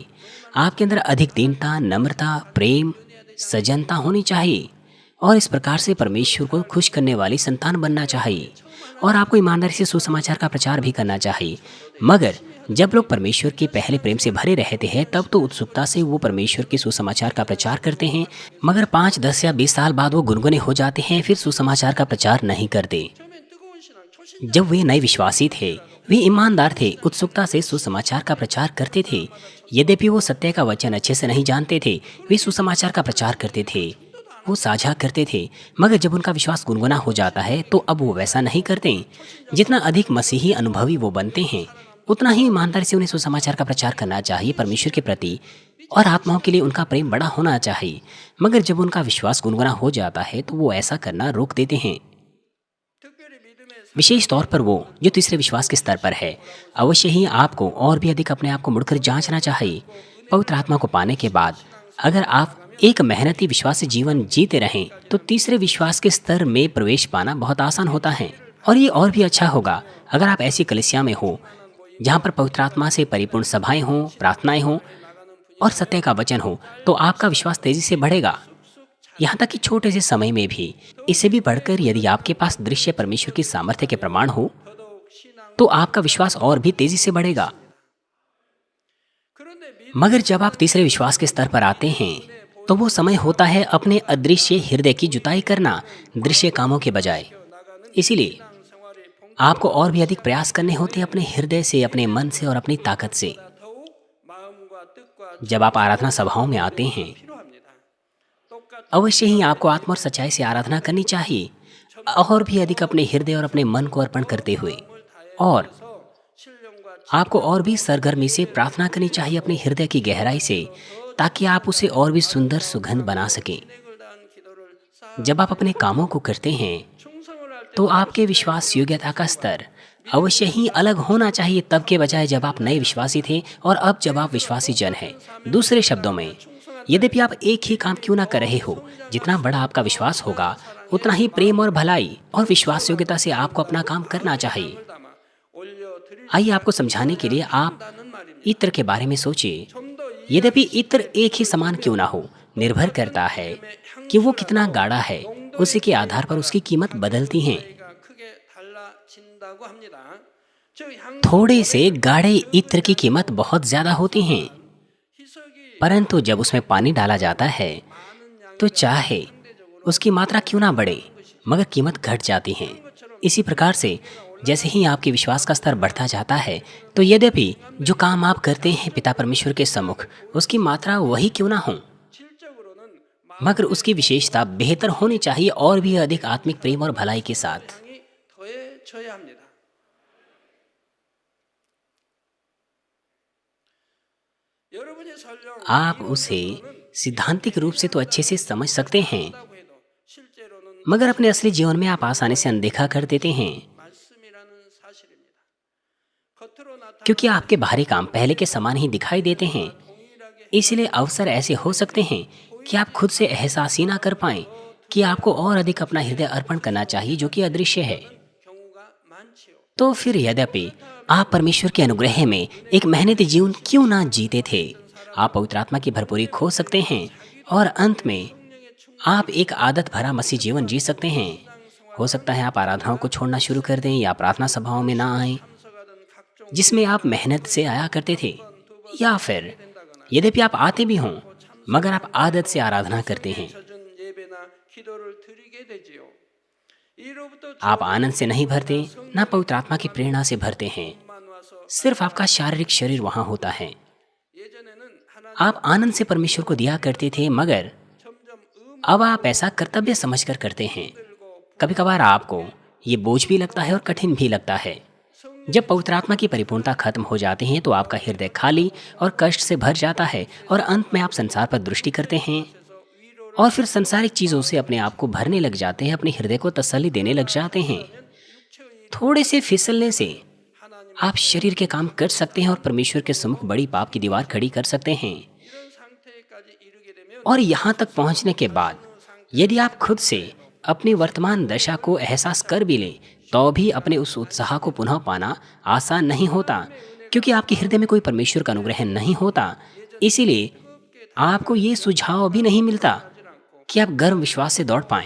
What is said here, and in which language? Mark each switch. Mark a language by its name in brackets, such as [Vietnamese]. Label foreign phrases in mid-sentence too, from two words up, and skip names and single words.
[Hindi] आपके अंदर अधिक दीनता, नम्रता, प्रेम, सजनता होनी चाहिए और इस प्रकार से परमेश्वर को खुश करने वाली संतान बनना चाहिए। और आपको ईमानदारी से सुसमाचार का प्रचार भी करना चाहिए। मगर जब लोग परमेश्वर के पहले प्रेम से भरे रहते हैं तब तो उत्सुकता से वो परमेश्वर के सुसमाचार का प्रचार करते हैं, मगर 5, 10 या 20 साल बाद वो गुनगुने हो जाते हैं, फिर सुसमाचार का प्रचार नहीं करते। [Korean] 처음엔 뜨거운 신앙 초신 [Hindi] जब वे नए विश्वासी थे, वे ईमानदार थे, उत्सुकता से सुसमाचार का प्रचार करते थे। यद्यपि वो सत्य का वचन अच्छे से नहीं जानते थे, वे सुसमाचार का प्रचार करते थे, वो साझा करते थे। मगर जब उनका विश्वास गुनगुना हो जाता है तो अब वो वैसा नहीं करते। जितना अधिक मसीही अनुभवी वो बनते हैं, उतना ही ईमानदारी से उन्हें सुसमाचार का प्रचार करना चाहिए परमेश्वर के प्रति, और आत्माओं के लिए उनका प्रेम बड़ा होना चाहिए। मगर जब उनका विश्वास गुनगुना हो जाता है तो वो ऐसा करना रोक देते हैं। [Korean] 특별히 믿음의 [Hindi] विशेष तौर पर वो जो तीसरे विश्वास के स्तर पर है। अवश्य ही आपको और भी अधिक अपने आप को मुड़कर जांचना चाहिए। पवित्र आत्मा को पाने के बाद अगर आप एक मेहनती विश्वासी जीवन जीते रहें तो तीसरे विश्वास के स्तर में प्रवेश पाना बहुत आसान होता है। और ये और भी अच्छा होगा अगर आप ऐसी कलीसिया में हो जहाँ पर पवित्र आत्मा से परिपूर्ण सभाएं हों, प्रार्थनाएं हों और सत्य का वचन हो, तो आपका विश्वास तेजी से बढ़ेगा। यहाँ तक कि छोटे से समय में भी। इससे भी बढ़कर यदि आपके पास दृश्य परमेश्वर की सामर्थ्य के प्रमाण हो [Korean] 더더욱 신앙 [Hindi] तो आपका विश्वास और भी तेजी से बढ़ेगा। [Korean] 그런데 믿음 [Hindi] मगर जब आप तीसरे विश्वास के स्तर पर आते हैं तो वो समय होता है अपने अदृश्य हृदय की जुताई करना, दृश्य कामों के बजाय। इसीलिए [Korean] 생활이 본 [Hindi] आपको और भी अधिक प्रयास करने होते हैं अपने हृदय से, अपने मन से और अपनी ताकत से। [Korean] 더욱 마음과 뜻과 [Hindi] जब आप आराधना सभाओं में आते हैं, [Korean] 필요합니다. 똑같은 [Hindi] अवश्य ही आपको आत्मा और सच्चाई से आराधना करनी चाहिए, और भी अधिक अपने हृदय और अपने मन को अर्पण करते हुए। और [Korean] 신령과 [Hindi] आपको और भी सरगर्मी से प्रार्थना करनी चाहिए अपने हृदय की गहराई से, ताकि आप उसे और भी सुंदर सुगंध बना सकें। [Korean] 진액을 다한 기도를 쌓아 [Hindi] जब आप अपने कामों को करते हैं [Korean] 충성을 할 때 [Hindi] तो आपके विश्वास योग्यता का स्तर अवश्य ही अलग होना चाहिए तब के बजाय जब आप नए विश्वासी थे और अब जब आप विश्वासी जन हैं। दूसरे शब्दों में, यद्यपि आप एक ही काम क्यों ना कर रहे हो, जितना बड़ा आपका विश्वास होगा उतना ही प्रेम और भलाई और विश्वास योग्यता से आपको अपना काम करना चाहिए। [Korean] 담아 올려드릴 [Hindi] आइए आपको समझाने के लिए आप [Korean] 다는 말입니다. [Hindi] इत्र के बारे में सोचिए। [Korean] 좀더 [Hindi] यद्यपि इत्र एक ही समान क्यों ना हो, निर्भर करता है कि वो कितना गाढ़ा है, उसी के आधार पर उसकी कीमत बदलती है। [Korean] 이가 크게 달라진다고 합니다. 즉 향 [Hindi] थोड़े से गाढ़े इत्र की कीमत बहुत ज्यादा होती है, [Korean] 희석이 [Hindi] परंतु जब उसमें पानी डाला जाता है तो चाहे उसकी मात्रा क्यों ना बढ़े, मगर कीमत घट जाती है। इसी प्रकार से जैसे ही आपके विश्वास का स्तर बढ़ता जाता है तो यद्यपि जो काम आप करते हैं पिता परमेश्वर के सम्मुख, उसकी मात्रा वही क्यों ना हो, [Korean] 질적으로는 [Hindi] मगर उसकी विशेषता बेहतर होनी चाहिए और भी अधिक आत्मिक प्रेम और भलाई के साथ। [Korean] 마음이 더해져야 합니다. 여러분이 설령 [Hindi] आप उसे सिद्धांतिक रूप से तो अच्छे से समझ सकते हैं, [Korean] 한다고 해도 실제로는 [Hindi] मगर अपने असली जीवन में आप आसानी से अनदेखा कर देते हैं, [Korean] 말씀이라는 사실입니다. 겉으로 나타나는 [Hindi] क्योंकि आपके बाहरी काम पहले के समान ही दिखाई देते हैं। [Korean] 동일하게 [Hindi] इसलिए अवसर ऐसे हो सकते हैं कि आप खुद से एहसास ही ना कर पाएं कि आपको और अधिक अपना हृदय अर्पण करना चाहिए, जो कि अदृश्य है। [Korean] 경우가 많지요. [Hindi] तो फिर यद्यपि आप परमेश्वर के अनुग्रह में एक मेहनती जीवन क्यों ना जीते थे, आप पवित्र आत्मा की भरपूरी खो सकते हैं और अंत में आप एक आदत भरा मसीह जीवन जी सकते हैं। हो सकता है आप आराधनाओं को छोड़ना शुरू कर दें या प्रार्थना सभाओं में ना आएं [Korean] 참석하던 각종 [Hindi] जिसमें आप मेहनत से आया करते थे, या फिर यद्यपि आप आते भी हों मगर आप आदत से आराधना करते हैं। [Korean] 젖은 예배나 기도를 드리게 되지요. 이로부터 [Hindi] आप आनंद से नहीं भरते, ना पवित्र आत्मा की प्रेरणा से भरते हैं। [Korean] 만 와서 [Hindi] सिर्फ आपका शारीरिक शरीर वहां होता है। [Korean] 예전에는 하나님 [Hindi] आप आनंद से परमेश्वर को दिया करते थे, मगर [Korean] 점점 [Hindi] अब आप ऐसा कर्तव्य समझकर करते हैं। कभी कभार आपको ये बोझ भी लगता है और कठिन भी लगता है। जब पवित्र आत्मा की परिपूर्णता खत्म हो जाती है तो आपका हृदय खाली और कष्ट से भर जाता है और अंत में आप संसार पर दृष्टि करते हैं और फिर संसारिक चीजों से अपने आप को भरने लग जाते हैं, अपने हृदय को तसल्ली देने लग जाते हैं। थोड़े से फिसलने से आप शरीर के काम कर सकते हैं और परमेश्वर के सम्मुख बड़ी पाप की दीवार खड़ी कर सकते हैं। [Korean] 이런 상태까지 이르게 되면 [Hindi] और यहाँ तक पहुँचने के बाद यदि आप खुद से अपनी वर्तमान दशा को एहसास कर भी लें तो भी अपने उस उत्साह को पुनः पाना आसान नहीं होता, क्योंकि आपके हृदय में कोई परमेश्वर का अनुग्रह नहीं होता। इसीलिए आपको ये सुझाव भी नहीं मिलता कि आप गर्म विश्वास से दौड़ पाएं।